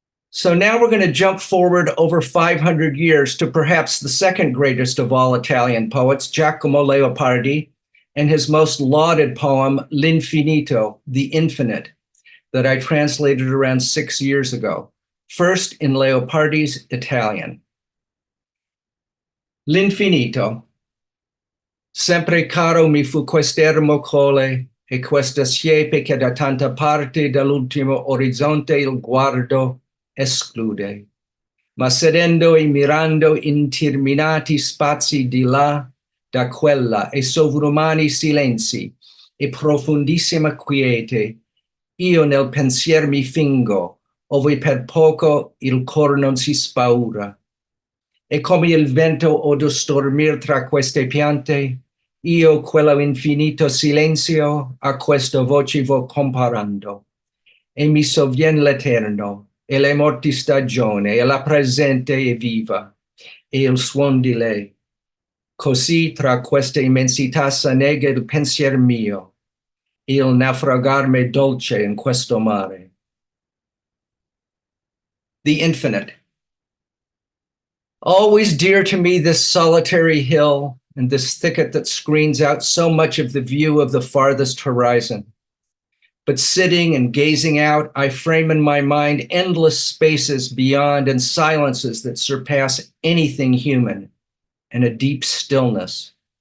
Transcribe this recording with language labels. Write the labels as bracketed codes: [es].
[en] So now we're going to jump forward over 500 years to perhaps the second greatest of all Italian poets, Giacomo Leopardi, and his most lauded poem, L'Infinito, The Infinite, that I translated around 6 years ago. First in Leopardi's Italian. [it] L'infinito. Sempre caro mi fu quest'ermo cole e questa siepe che da tanta parte dall'ultimo orizzonte il guardo esclude. Ma sedendo e mirando interminati spazi di là, da quella e sovrumani silenzi e profondissima quiete, io nel pensier mi fingo, ove per poco il cor non si spaura. E come il vento odo stormir tra queste piante, io quello infinito silenzio a questa voce vo comparando. E mi sovvien l'eterno, e le morti stagione, e la presente e viva, e il suon di lei. Così tra questa immensità s'annega il pensier mio, il naufragarmi dolce in questo mare. [en] The infinite. Always dear to me this solitary hill and this thicket that screens out so much of the view of the farthest horizon. But sitting and gazing out, I frame in my mind endless spaces beyond and silences that surpass anything human, and a deep stillness.